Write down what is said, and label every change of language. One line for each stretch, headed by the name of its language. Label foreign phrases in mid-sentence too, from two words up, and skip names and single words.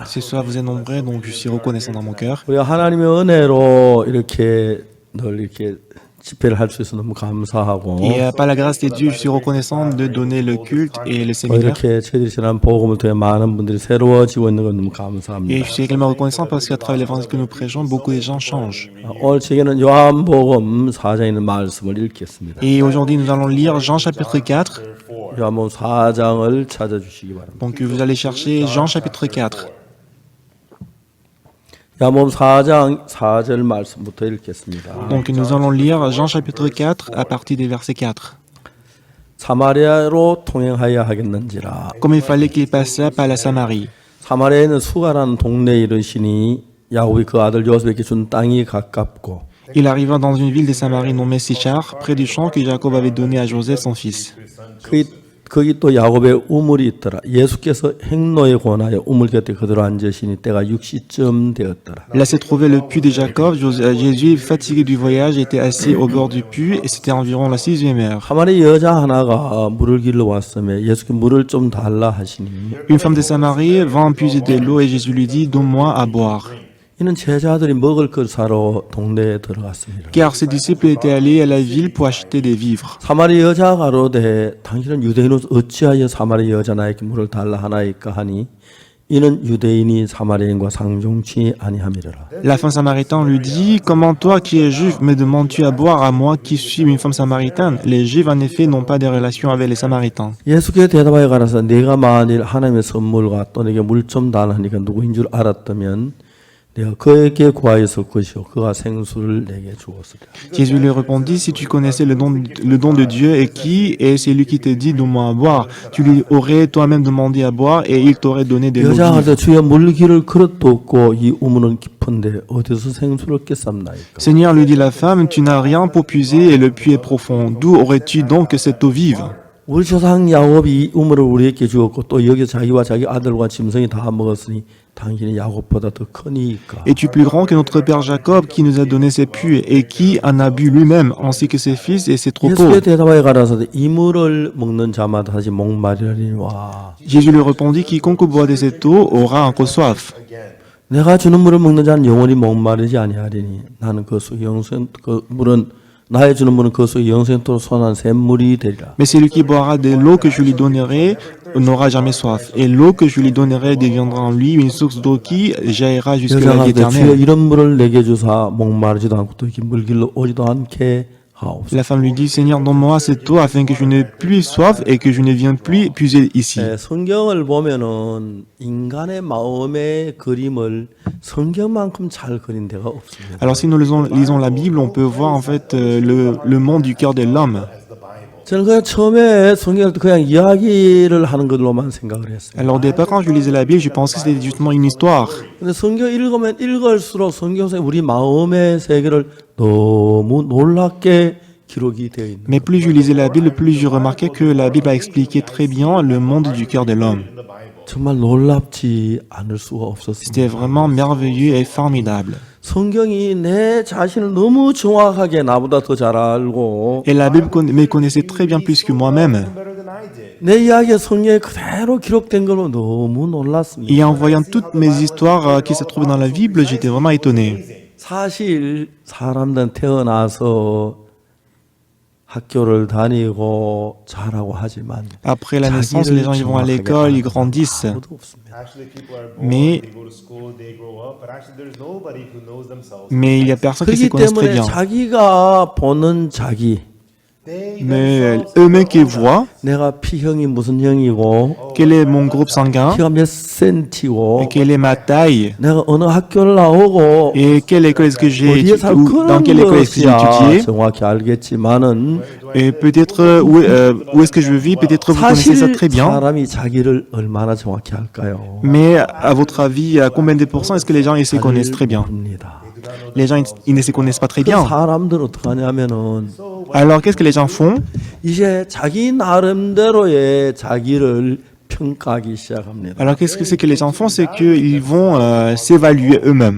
French: Ce soir vous êtes nombreux, donc je suis reconnaissant dans mon cœur.
Korean: 우리가 하나님의 은혜로 이렇게 늘 이렇게 집회를 할 수 있어서 너무 감사하고
French: Et par la grâce de Dieu, je suis reconnaissant de donner le culte et le séminaire.
Korean: 이렇게 저희들이 지난 복음을 통해 많은 분들이 새로워지고 있는 건 너무
French: Et
Korean: 감사합니다.
French: je suis également reconnaissant parce qu'à travers l'évangile que nous prêchons, beaucoup de gens changent.
Korean: 오늘 저에게는 요한복음 4장에 있는 말씀을 읽겠습니다.
French: Et aujourd'hui, nous allons lire Jean chapitre 4.
Korean: 요한복음 4장을 찾아주시기 바랍니다.
French: Donc vous allez chercher Jean chapitre 4.
Korean: 요한복음 4장 4절 말씀부터 읽겠습니다.
French: Donc nous allons lire Jean chapitre 4 à partir du verset 4.
Korean: 사마리아로 통행하여 하겠는지라.
French: Comme il fallait qu'il passât par la Samarie.
Korean: 사마리아에 있는 수가라는 동네에 이르시니 야곱이 그 아들 요셉에게 준 땅이 가깝고
French: Il arriva dans une ville de Samarie nommée Sichar, près du champ que Jacob avait donné à Joseph son fils.
Korean: 거기 또 야곱의 우물이 있더라. 예수께서 행로에 권하여 우물 곁에 그대로 앉으시니 때가 6시쯤 되었더라.
French: Là se trouvait le puits de Jacob. Jésus, fatigué du voyage, était assis au bord du puits et c'était environ la 6e heure.
Korean: 사마리아 여자 하나가 물을 길러 왔으며 예수께 물을 좀 달라 하시니
French: Une femme de Samarie vint puiser de l'eau et Jésus lui dit, donne-moi à boire.
Korean: 이는 제자들이 먹을 것 사러 동네에 들어갔습니다.
French: Car ses disciples étaient allés à la ville pour acheter des vivres.
Korean: 사마리아 여자가 가로되 당신은 유대인으로서 어찌하여 사마리아 여자 나에게 물을 달라 하나이까 하니 이는 유대인이 사마리아인과 상종치 아니함이라.
French: La femme samaritaine lui dit, comment toi qui es juif me demandes-tu à boire à moi qui suis une femme samaritaine? Les juifs en effet n'ont pas de relation avec les samaritains.
Korean: 예수께 대답하여 가라사 네가 만일 하나님의 선물과 또 내게 물 좀 달라니까 누구인 줄 알았다면 내가 그에게 구하였을 것이요 그가 생수를 내게 주었으리라.
French: Jésus lui répondit, si tu connaissais le don de Dieu et qui est celui qui te dit, donne-moi à boire, tu lui aurais toi-même demandé à boire et il t'aurait donné de l'eau vive.
Korean: 여자가 주여 물기를 그릇도 없고 이 우물은 깊은데 어디서 생수를 얻겠습니까?
French: Seigneur, lui dit la femme, tu n'as rien pour puiser et le puits est profond. D'où aurais-tu donc cette eau vive?
Korean: 우리 조상 야곱이 이 우물을 우리에게 주었고 또 여기 자기와 자기 아들과 짐승이 다 먹었으니 당신이 야곱보다 더 크니까.
French: Es-tu plus grand que notre père Jacob qui nous a donné ses puits et qui en a bu lui-même, ainsi que ses fils et ses troupeaux?
Korean: 예수의 대답하여 가라사대 이 물을 먹는 자마다 다시 목마르리니와.
French: Jésus lui répondit, quiconque boit de cette eau aura encore soif.
Korean: 내가 주는 물을 먹는 자는 영원히 목마르지 아니하리니 나는 그 물은 나의 주는 물은 그 속에 영생토록 선한 샘물이 되리라.
French: Mais celui qui boira de l'eau que je lui donnerai n'aura jamais soif. Et l'eau que je lui donnerai deviendra en lui une source d'eau qui jaillira jusqu'à la vie
Korean: 여자가 주여
French: éternelle.
Korean: 이런 물을 내게 주사 목마르지도 않고 또 이렇게 물길로 오지도 않게 하옵소서.
French: La femme lui dit, Seigneur, donne-moi cette eau afin que je n'ai plus soif et que je ne vienne plus puiser ici.
Korean: 성경을 보면은 인간의 마음의 그림을 성경만큼 잘 그린 데가 없습니다.
French: Alors si nous lisons la Bible, on peut voir en fait le monde du cœur de l'homme.
Korean: 저는 그냥 처음에 성경을 그냥 이야기를 하는 것로만 생각을 했어요.
French: Alors au départ, quand je lisais la Bible, je pensais que c'était justement une histoire.
Korean: 근데 성경 읽으면 읽을수록 성경에 우리 마음의 세계를 너무 놀랍게 기록이 되어 있는.
French: Mais plus je lisais la Bible, plus je remarquais que la Bible a expliqué très bien le monde du cœur de l'homme.
Korean: 정말 놀랍지 않을 수가 없었습니다.
French: C'était vraiment merveilleux et formidable.
Korean: 성경이 내 자신을 너무 정확하게 나보다 더 잘 알고
French: Et la Bible me connaissait très bien plus que moi-même.
Korean: 내 이야기가 성경에 그대로 기록된 걸로 너무 놀랐습니다.
French: Et en voyant toutes mes histoires qui se trouvent dans la Bible, j'étais vraiment étonné.
Korean: 사실 사람들은 태어나서 학교를 다니고 잘하고 하지만
French: Après la naissance, les gens ils vont à l'école, ils grandissent.
Korean: 아무도 없습니다.
English: Actually, people are born,
French: Mais-
English: they go to school, they grow up, but actually there's nobody who knows themselves.
French: Mais il y a personne qui se
Korean: 그렇기
French: connaissent très
Korean: 때문에
French: bien.
Korean: 자기가 보는 자기,
English: They
French: Mais
English: themselves
French: eux-mêmes qui voient
Korean: 내가 P형이 무슨 형이고
French: quel est mon groupe sanguin
Korean: 키가 몇 센치고
French: et quelle est ma taille
Korean: 내가 어느 학교를 나오고
French: et quelle école est-ce que j'ai
Korean: 어디에
French: étudié,
Korean: 살고
French: ou dans
Korean: 그런
French: quelle école est-ce que j'ai
Korean: 것이야
French: étudié
Korean: 정확히 알겠지만은
French: et peut-être où est-ce que je vis, peut-être vous connaissez ça
Korean: 사실
French: très bien.
Korean: 사람이 자기를 얼마나 정확히 할까요?
French: Mais à votre avis, à combien de pourcents est-ce que les gens ils se connaissent très bien?
Korean: 모릅니다.
French: Les gens ils ne se connaissent pas très
Korean: 그
French: bien.
Korean: 사람들은 어떻게 하냐면은
French: Alors qu'est-ce que les gens font?
Korean: 이제 자기 나름대로의 자기를 평가하기 시작합니다.
French: Alors qu'est-ce que c'est que les gens font? C'est qu'ils vont s'évaluer eux-mêmes.